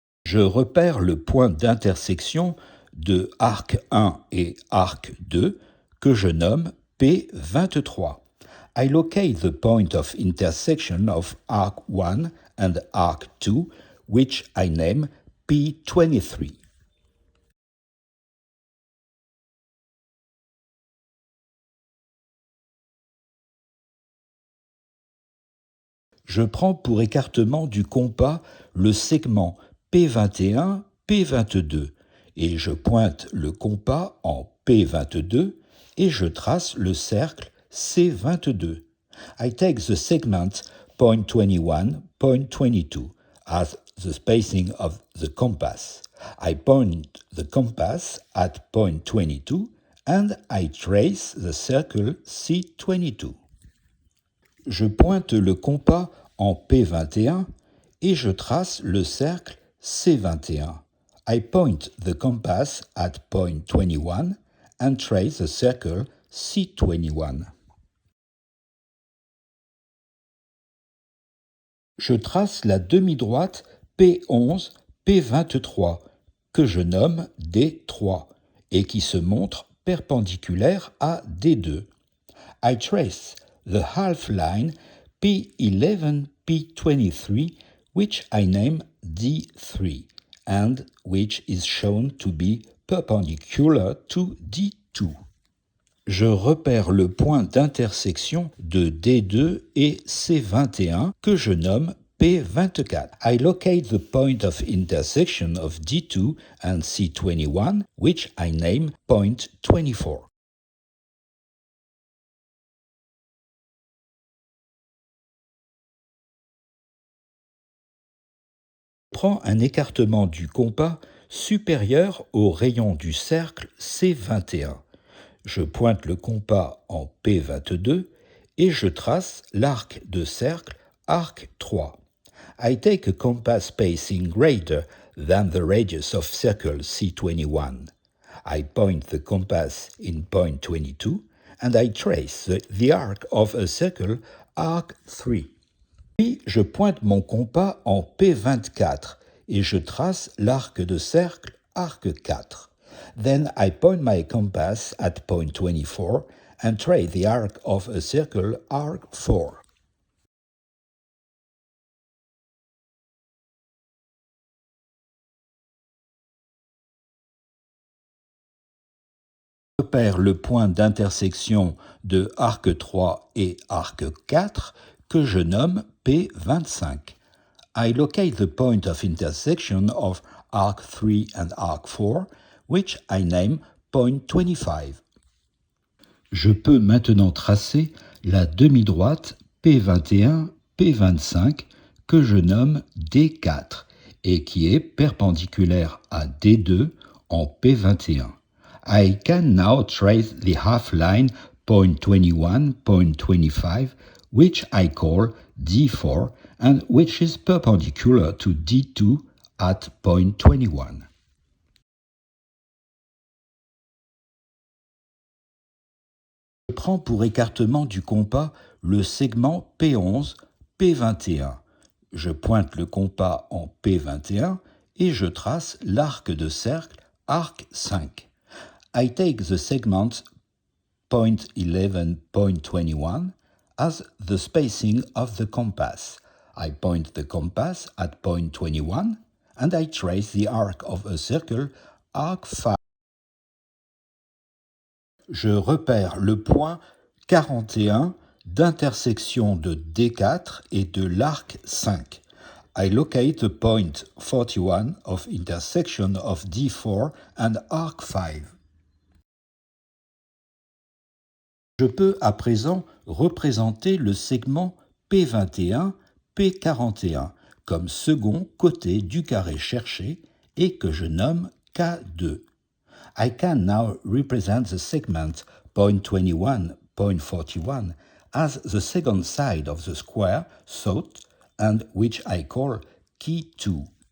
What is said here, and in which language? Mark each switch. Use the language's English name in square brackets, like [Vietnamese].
[French] Je repère le point d'intersection de arc 1 et arc 2 que je nomme P23. [English] I locate the point of intersection of arc 1 and arc 2, which I name P23. [French] Je prends pour écartement du compas le segment P21, P22 et je pointe le compas en P22 et je trace le cercle C22. [English] I take the segment point 21, point 22 as the spacing of the compass. I point the compass at point 22 and I trace the circle C22. [French] Je pointe le compas en P21 et je trace le cercle C21. [English] I point the compass at point 21 and trace the circle C21. [French] Je trace la demi-droite P11, P23, que je nomme D3, et qui se montre perpendiculaire à D2. [English] I trace the half line P11, P23, which I name D3, and which is shown to be perpendicular to D2. [French] Je repère le point d'intersection de D2 et C21 que je nomme P24. [English] I locate the point of intersection of D2 and C21, which I name point 24. [French] Prends un écartement du compas supérieur au rayon du cercle C21. Je pointe le compas en P22 et je trace l'arc de cercle arc 3. [English] I take a compass spacing greater than the radius of circle C21. I point the compass in point 22 and I trace the arc of a circle arc 3. [French] Puis je pointe mon compas en P24 et je trace l'arc de cercle arc 4. [English] Then I point my compass at point 24 and trace the arc of a circle arc 4. [French] Repère le point d'intersection de arc 3 et arc 4 que je nomme P25. [English] I locate the point of intersection of arc 3 and arc 4, which I name point 25. [French] Je peux maintenant tracer la demi-droite P21, P25 que je nomme D4 et qui est perpendiculaire à D2 en P21. [English] I can now trace the half line point 21, point 25, which I call D4 and which is perpendicular to D2 at point 21. [French] Je prends pour écartement du compas le segment P11, P21. Je pointe le compas en P21 et je trace l'arc de cercle arc 5. [English] I take the segment point 11, point 21 as the spacing of the compass. I point the compass at point 21 and I trace the arc of a circle arc 5. [French] Je repère le point 41 d'intersection de D4 et de l'arc 5. [English] I locate the point 41 of intersection of D4 and arc 5. [French] Je peux à présent représenter le segment P21, P41 comme second côté du carré cherché et que je nomme K2. [English] I can now represent the segment point 21, point 41 as the second side of the square sought and which I call key 2.